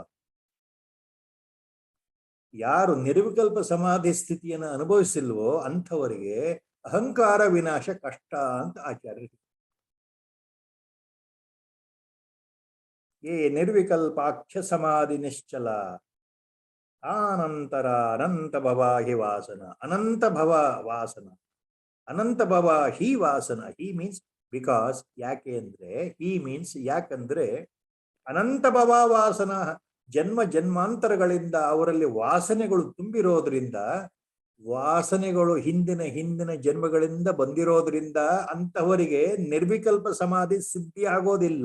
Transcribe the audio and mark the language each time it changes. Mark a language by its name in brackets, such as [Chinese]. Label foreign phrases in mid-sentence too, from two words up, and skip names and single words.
[Kannada] ಯಾರು ನಿರ್ವಿಕಲ್ಪ ಸಮಾಧಿ ಸ್ಥಿತಿಯನ್ನು ಅನುಭವಿಸಿಲ್ವೋ ಅಂಥವರಿಗೆ ಅಹಂಕಾರ ವಿನಾಶ ಕಷ್ಟ ಅಂತ ಆಚಾರ್ಯರು. [Sanskrit] ನಿರ್ವಿಕಲ್ಪಾಖ್ಯ ಸಮಾಧಿ ನಿಶ್ಚಲ ಆನಂತರ ಅನಂತ ಭವ ಹಿ ವಾಸನ. ಅನಂತ ಭವ ವಾಸನ, ಅನಂತ ಭವ ಹಿ ವಾಸನ. [Kannada] ಹಿ [English] means because, [Kannada] ಯಾಕೆ ಅಂದ್ರೆ ಹಿ ಮೀನ್ಸ್ ಯಾಕಂದ್ರೆ [Sanskrit] ಅನಂತ ಭವ ವಾಸನ, [Kannada] ಜನ್ಮ ಜನ್ಮಾಂತರಗಳಿಂದ ಅವರಲ್ಲಿ ವಾಸನೆಗಳು ತುಂಬಿರೋದ್ರಿಂದ, ವಾಸನೆಗಳು ಹಿಂದಿನ ಜನ್ಮಗಳಿಂದ ಬಂದಿರೋದ್ರಿಂದ ಅಂತಹವರಿಗೆ ನಿರ್ವಿಕಲ್ಪ ಸಮಾಧಿ ಸಿದ್ಧಿ ಆಗೋದಿಲ್ಲ.